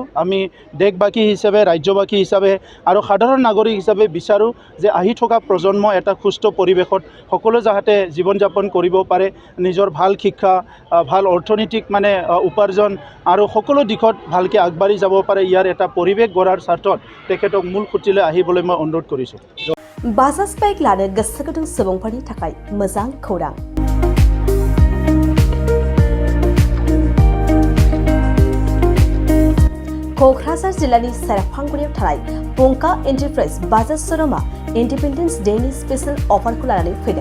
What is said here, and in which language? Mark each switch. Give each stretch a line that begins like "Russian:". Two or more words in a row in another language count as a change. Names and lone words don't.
Assamese: আমি দেশবাসী হিচাপে, ৰাজ্যবাসী হিচাপে আৰু সাধাৰণ নাগৰিক হিচাপে বিচাৰোঁ যে আহি থকা প্ৰজন্ম এটা সুস্থ পৰিৱেশত সকলো যাতে জীৱন যাপন কৰিব পাৰে, নিজৰ ভাল শিক্ষা, ভাল অৰ্থনৈতিক উপাৰ্জন আৰু সকলো দিশত ভালকৈ আগবাঢ়ি যাব পাৰে, ইয়াৰ এটা পৰিৱেশ গঢ়াৰ স্বাৰ্থত তেখেতক মূল খুঁটিলৈ আহিবলৈ মই অনুৰোধ কৰিছোঁ।
Bodo: बाजाज बाइक लानो गोसो गुदुं सुबुंफोरनि थाखाय मोजां खौरां। क'क्राझार जिल्लानि सेरफांगुरियाव थानाय पंका एन्टारप्राइज बाजाज श'रुमआ
English: Independence Dayni special offerkhou
Bodo: लानानै फैदों।